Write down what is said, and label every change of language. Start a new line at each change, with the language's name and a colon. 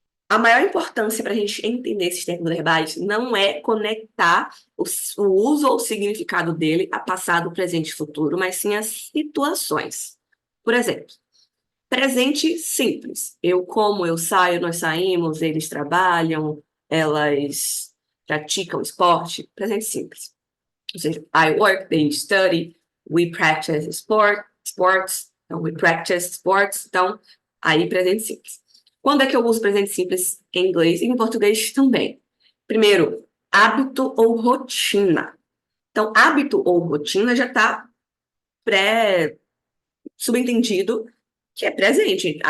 Portuguese: A maior importância para a gente entender esses termos verbais não é conectar o uso ou o significado dele a passado, presente e futuro, mas sim as situações. Por exemplo, presente simples. Eu como, eu saio, nós saímos, eles trabalham, elas praticam esporte. Presente simples. Ou seja,
English: I work, they study, we practice sports, então we practice sports.
Portuguese: Então, aí presente simples. Quando é que eu uso presente simples em inglês e em português também? Primeiro, hábito ou rotina. Então, hábito ou rotina já está pré-subentendido que é presente.